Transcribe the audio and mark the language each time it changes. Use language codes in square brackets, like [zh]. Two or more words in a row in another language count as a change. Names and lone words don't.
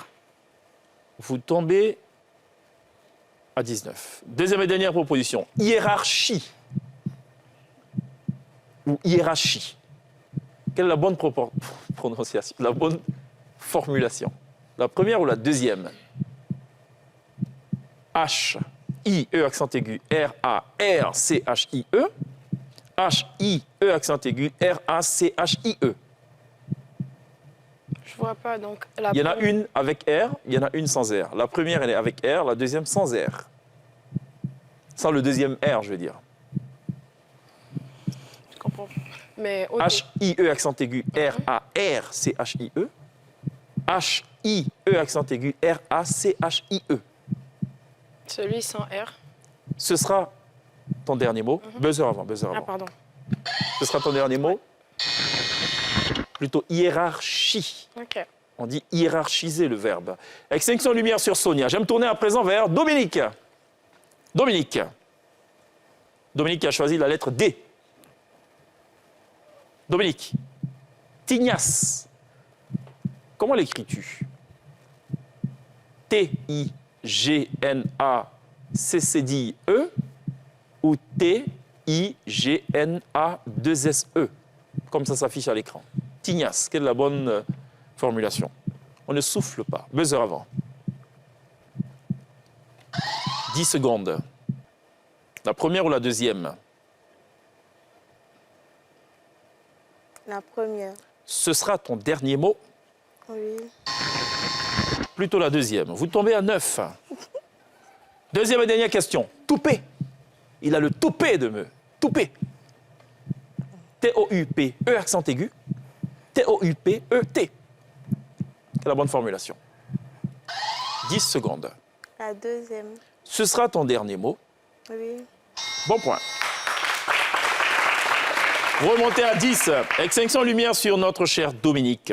[fr] Vous tombez à 19. Deuxième et dernière proposition, hiérarchie. Ou hiérarchie. Quelle est la bonne prononciation, la bonne formulation? La première ou la deuxième? H, I, E accent aigu, R, A, R, C, H, I, E. H, I, E accent aigu, R, A, C, H, I, E. Je vois pas, donc la Il y en a première- une avec R, il y en a une sans R. La première, elle est avec R, la deuxième sans R. Sans le deuxième R, je veux dire. Je comprends. Mais ok. H-I-E accent aigu, R-A-R-C-H-I-E. H-I-E accent aigu, R-A-C-H-I-E. Celui sans R. Ce sera ton dernier mot. Buzzer avant, buzzer Ah, avant. pardon. Ce sera ton dernier mot. Plutôt hiérarchie. Ok. On dit hiérarchiser le verbe. Extinction de lumière sur Sonia. J'aime tourner à présent vers Dominique. Dominique. Dominique a choisi la lettre D. Dominique. Tignasse. Comment l'écris-tu? T-I-G-N-A-C-C-D-E ou T-I-G-N-A-2-S-E, comme ça s'affiche à l'écran. Tignasse, quelle est la bonne formulation? On ne souffle pas. Buzzer avant. 10 secondes. La première ou la deuxième? La première. Ce sera ton dernier mot. Oui. Plutôt la deuxième. Vous tombez à 9. Deuxième et dernière question. Toupet. Il a le toupet de me. Toupet. T-O-U-P. E accent aigu. T-O-U-P-E-T. C'est la bonne formulation. 10 secondes. La deuxième. Ce sera ton dernier mot. Oui. Bon point. Vous remontez à 10. Extinction lumière sur notre cher Dominique.